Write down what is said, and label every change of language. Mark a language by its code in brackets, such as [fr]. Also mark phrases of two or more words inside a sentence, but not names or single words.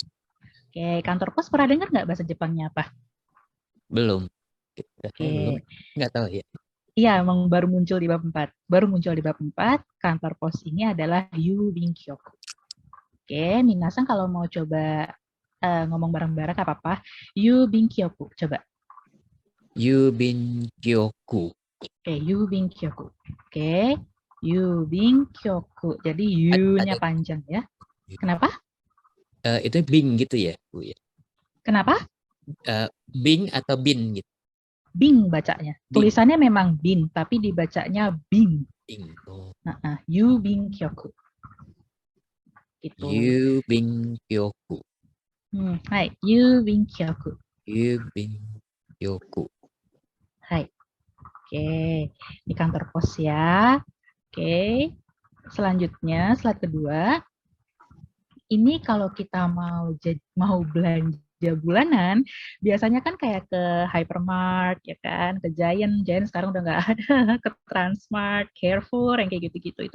[id] Oke, kantor pos pernah dengar nggak bahasa Jepangnya apa? Belum. Oke. Nggak tahu ya. Iya, emang baru muncul di bab 4. Kantor pos ini adalah Yubinkyoku. Oke, Minasan kalau mau coba ngomong bareng-bareng nggak apa-apa. [ja] 郵便局, coba. 郵便局. Oke, 郵便局. Oke, 郵便局. [id] Jadi yu-nya Ada panjang ya. Kenapa? itu bing gitu ya, Bu ya. Kenapa? Bing atau bin gitu. Bing bacanya. Bing. Tulisannya memang bin, tapi dibacanya bing. Bing. Oh. [ja] 郵便局. [id] Gitu. [ja] 郵便局. はい、郵便局. 郵便局. [id] Hai. Oke, di kantor pos ya. Oke. Selanjutnya, slide kedua. Ini kalau kita mau belanja bulanan, biasanya kan kayak ke Hypermart, ya kan, ke Giant sekarang udah nggak ada, ke Transmart, Carrefour, yang kayak gitu-gitu.